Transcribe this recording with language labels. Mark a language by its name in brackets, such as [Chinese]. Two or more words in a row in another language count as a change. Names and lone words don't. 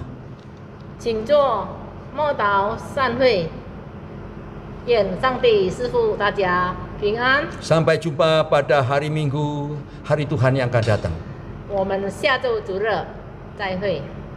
[Chinese] 请坐，默祷散会。愿上帝赐福大家平安。 [Indonesian] Sampai jumpa pada hari Minggu, hari Tuhan yang akan datang. [Chinese] 我们下周主日再会。